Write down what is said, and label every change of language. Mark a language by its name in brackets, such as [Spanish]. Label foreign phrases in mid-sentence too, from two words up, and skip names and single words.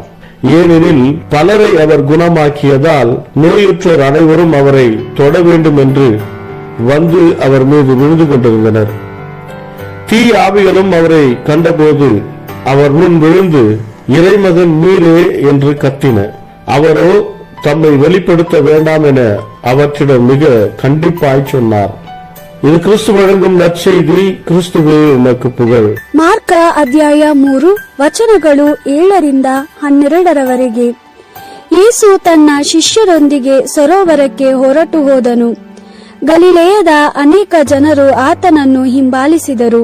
[Tamil] ஏனெனில் பலரை அவர் குணமாக்கியதால் நோயுற்றோர் அனைவரும் அவரை தொட வேண்டும் என்று வந்து அவர் மீது விழுந்து கொண்டிருந்தனர். தீய ஆவிகளும் அவரை கண்டபோது அவர் முன் விழுந்து, இறைமகன் நீரே என்று கத்தின. அவரோ தம்மை வெளிப்படுத்த வேண்டாம் என அவற்றிடம் மிக கண்டிப்பாய் சொன்னார். இது கிறிஸ்து வழங்கும் நற்செய்தி. கிறிஸ்துவே உமக்கு புகழ். [Kannada] ಮಾರ್ಕ ಅಧ್ಯಾಯ 3 ವಚನಗಳು 7-12. ಯೇಸು ತನ್ನ ಶಿಷ್ಯರೊಂದಿಗೆ ಸರೋವರಕ್ಕೆ ಹೊರಟು ಹೋದನು. ಗಲಿಲೇಯದ ಅನೇಕ ಜನರು ಆತನನ್ನು ಹಿಂಬಾಲಿಸಿದರು.